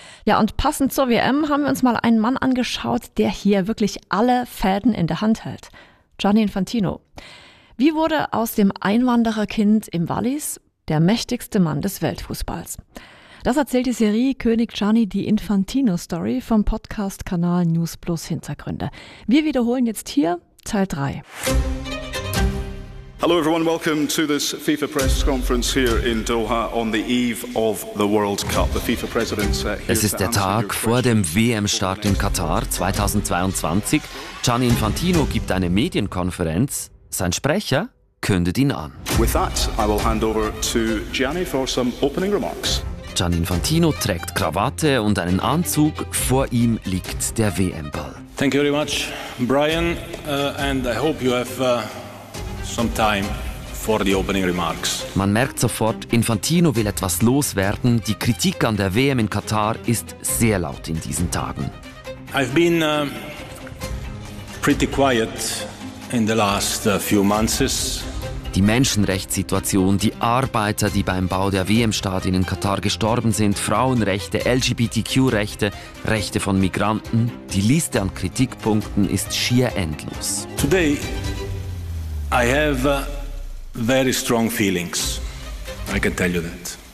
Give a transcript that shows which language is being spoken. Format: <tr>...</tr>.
<de>Ja, und passend zur WM haben wir uns mal einen Mann angeschaut, der hier wirklich alle Fäden in der Hand hält. Gianni Infantino. Wie wurde aus dem Einwandererkind im Wallis der mächtigste Mann des Weltfußballs? Das erzählt die Serie König Gianni, die Infantino-Story vom Podcast-Kanal News Plus Hintergründe. Wir wiederholen jetzt hier Teil 3.</de> <en>Hello everyone, welcome to this FIFA press conference here in Doha on the eve of the World Cup. The FIFA president said here.</en> <de>Es ist der Tag vor dem WM-Start in Katar 2022. Gianni Infantino gibt eine Medienkonferenz. Sein Sprecher kündet ihn an.</de> <en>With that, I will hand over to Gianni for some opening remarks.</en> <de>Gianni Infantino trägt Krawatte und einen Anzug. Vor ihm liegt der WM-Ball.</de> <en>Thank you very much, Brian, and I hope you have some time for the opening remarks.</en> <de>Man merkt sofort, Infantino will etwas loswerden. Die Kritik an der WM in Katar ist sehr laut in diesen Tagen.</de> <en>I've been pretty quiet in the last few months.</en> <de>Die Menschenrechtssituation, die Arbeiter, die beim Bau der WM-Stadien in Katar gestorben sind, Frauenrechte, LGBTQ-Rechte, Rechte von Migranten. Die Liste an Kritikpunkten ist schier endlos.</de> <en>Today I have very strong feelings. I can tell you that.</en>